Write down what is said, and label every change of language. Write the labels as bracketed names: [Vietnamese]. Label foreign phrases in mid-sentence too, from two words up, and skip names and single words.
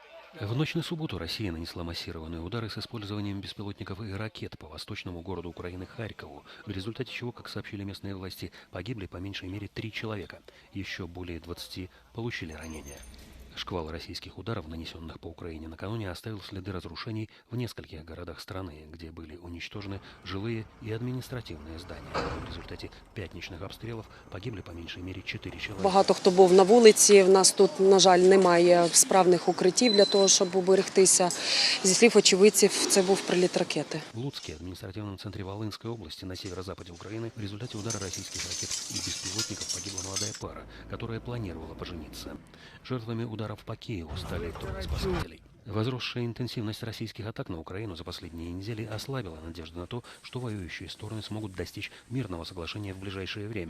[Russian] В ночь на субботу Россия нанесла массированные удары с использованием беспилотников и ракет по восточному городу Украины Харькову, в результате чего, как сообщили местные власти, погибли по меньшей мере 3 человека. Еще более 20 получили ранения. Шквал российских ударов, нанесенных по Украине накануне, оставил следы разрушений в нескольких городах страны, где были уничтожены жилые и [Ukrainian] адміністративні здання. В результаті п'ятничних обстрілів погибли по меншій мірі 4 чоловіка. Багато хто був на вулиці, в нас тут, на жаль, немає справних укриттів для того, щоб уберегтися. Зі слів очевидців, це був приліт ракети. [Russian] В Луцке, административном центре Волынской области на северо-западе Украины, в результате удара российских ракет и беспилотников погибла молодая пара, которая планировала пожениться. Жертвами ударов по Киеву стали трое спасателей. Возросшая интенсивность российских атак на Украину за последние недели ослабила надежды на то, что воюющие стороны смогут достичь мирного соглашения в ближайшее время.